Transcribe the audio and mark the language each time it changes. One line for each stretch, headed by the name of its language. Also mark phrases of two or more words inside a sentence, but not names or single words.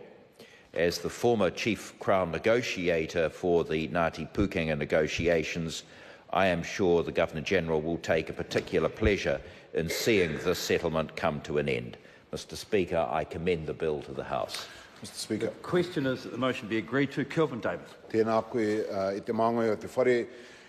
English: As the former Chief Crown Negotiator for the Ngāti Pūkenga negotiations, I am sure the Governor-General will take a particular pleasure in seeing this settlement come to an end. Mr. Speaker, I commend the bill to the House. Mr. Speaker. The question is that the motion be agreed to. Kelvin Davis.
Māori: Tēnā koe I te maunga o te whare